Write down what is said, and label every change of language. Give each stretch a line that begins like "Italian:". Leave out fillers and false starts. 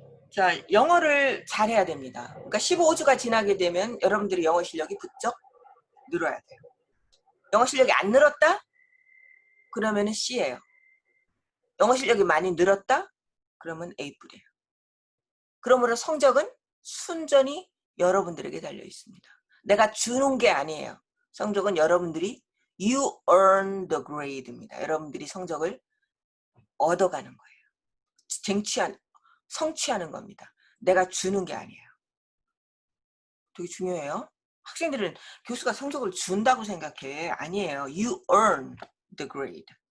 Korean: 자, 영어를 잘해야 됩니다. 그러니까 15주가 지나게 되면 여러분들의 영어 실력이 부쩍 늘어야 돼요. 영어 실력이 안 늘었다? 그러면은 C예요. 영어 실력이 많이 늘었다? 그러면 A뿔이에요. 그러므로 성적은 순전히 여러분들에게 달려 있습니다. 내가 주는 게 아니에요. 성적은 여러분들이
English: You earn the grade
Korean: 입니다. 여러분들이 성적을 얻어가는 거예요. 성취하는 겁니다. 내가 주는 게 아니에요. 되게 중요해요. 학생들은 교수가 성적을 준다고 생각해. 아니에요.
English: You earn the grade.